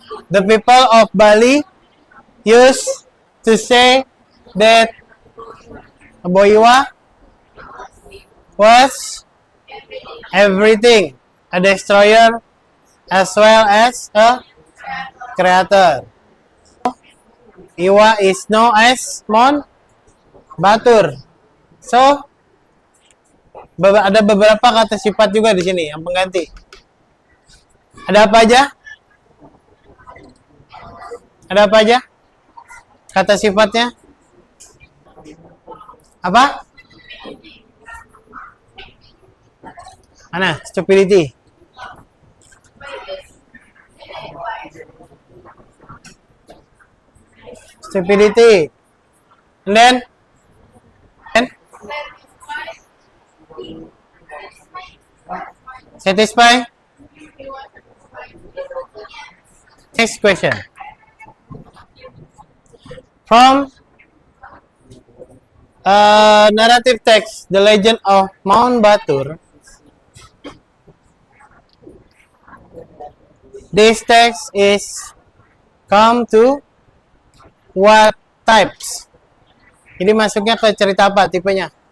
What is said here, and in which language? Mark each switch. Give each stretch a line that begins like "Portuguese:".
English: The people of Bali used to say that Keboiwa was everything, a destroyer as well as a creator. Iwa is known as Mount batur.
Indonesian: So, ada beberapa kata sifat juga di sini yang pengganti. Ada apa aja? Ada apa aja? Kata sifatnya? Apa? Mana? Stupidity.
English: Stupidity. And then? Satisfy? Next question. From narrative text, The Legend of Mount Batur. This text is come to what types?
Indonesian: Ini masuknya ke cerita apa tipenya?